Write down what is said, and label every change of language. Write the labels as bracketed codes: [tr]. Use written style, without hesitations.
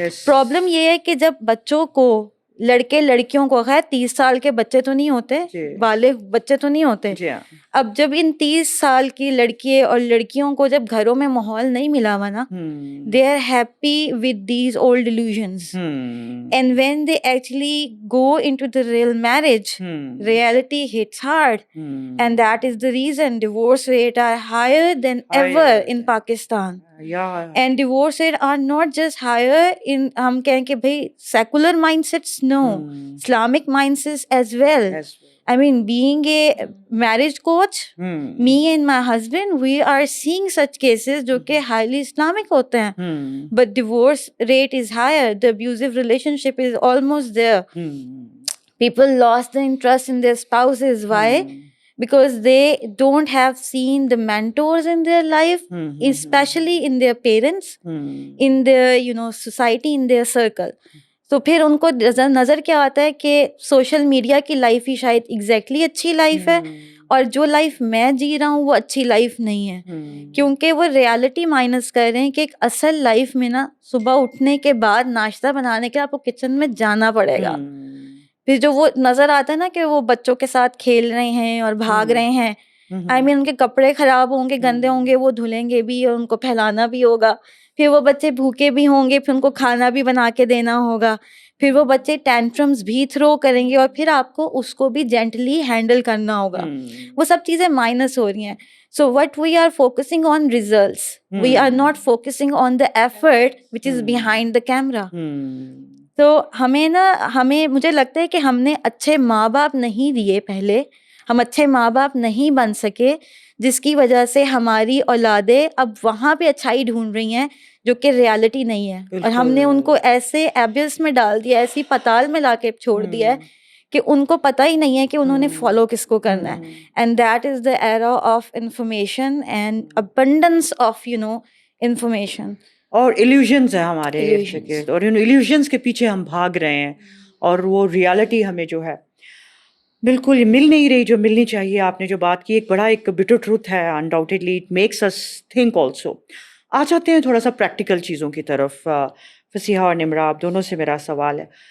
[ur] Problem یہ ہے کہ جب بچوں کو, لڑکے لڑکیوں کو, خیر 30 سال کے بچے تو نہیں ہوتے, بالغ بچے تو نہیں ہوتے. اب جب ان 30 سال کی لڑکی اور لڑکیوں کو جب گھروں میں ماحول نہیں ملا ہوا نا, [en] they are happy with these old illusions. And when they actually go into the real marriage, reality hits hard. And that is the reason divorce rates are higher than ever in Pakistan. And divorce rates are not just higher in, [ur] ہم کہیں کہ بھائی [en] secular mindsets, no, Islamic mindsets as well. I mean, being a marriage coach, me and my husband, we are seeing such cases [ur] جو کہ [en] highly Islamic [ur] ہوتے ہیں, [en] but divorce rate is higher. The abusive relationship is almost there. People lost the interest in their spouses. Why? Because they don't have seen the mentors in their life, especially in their parents, in their society, in their circle. [ur] تو پھر ان کو نظر کیا آتا ہے کہ social media کی life ہی شاید ایگزیکٹلی اچھی لائف ہے, اور جو لائف میں جی رہا ہوں وہ اچھی لائف نہیں ہے, کیونکہ وہ ریالٹی مائنس کر رہے ہیں کہ ایک اصل لائف میں نا, صبح اٹھنے کے بعد ناشتہ بنانے کے آپ کو کچن میں جانا پڑے گا. پھر جو وہ نظر آتا ہے نا کہ وہ بچوں کے ساتھ کھیل رہے ہیں اور بھاگ رہے ہیں, [en] I mean, [ur] ان کے کپڑے خراب ہوں گے, گندے ہوں گے, وہ دھلیں گے بھی اور ان کو پھیلانا بھی ہوگا. پھر وہ بچے بھوکے بھی ہوں گے, پھر ان کو کھانا بھی بنا کے دینا ہوگا. پھر وہ بچے ٹینٹرمز بھی تھرو کریں گے, اور پھر آپ کو اس کو بھی جینٹلی ہینڈل کرنا ہوگا. وہ سب چیزیں مائنس ہو رہی ہیں. [en] So what we are focusing on results. We are not focusing on the effort which is behind the camera. [ur] تو ہمیں مجھے لگتا ہے کہ ہم نے اچھے ماں باپ نہیں دیے پہلے, ہم اچھے ماں باپ نہیں بن سکے, جس کی وجہ سے ہماری اولادیں اب وہاں پہ اچھائی ڈھونڈ رہی ہیں جو کہ ریالٹی نہیں ہے, اور ہم نے ان کو ایسے ایبس میں ڈال دیا, ایسی پتال میں لا کے چھوڑ دیا ہے کہ ان کو پتہ ہی نہیں ہے کہ انہوں نے فالو کس کو کرنا ہے. [en] And that is the era of information and abundance of information. [ur] اور ایلیوژنز ہیں ہمارے ارد، اور ان ایلیوژنز کے پیچھے ہم بھاگ رہے ہیں، اور وہ ریالٹی ہمیں جو ہے بالکل مل نہیں رہی جو ملنی چاہیے. آپ نے جو بات کی ایک بٹر ٹروتھ ہے، [en] Undoubtedly it makes us think also. [ur] آ جاتے ہیں تھوڑا سا پریکٹیکل چیزوں کی طرف. فصیحہ اور نمرہ، آپ دونوں سے میرا سوال ہے.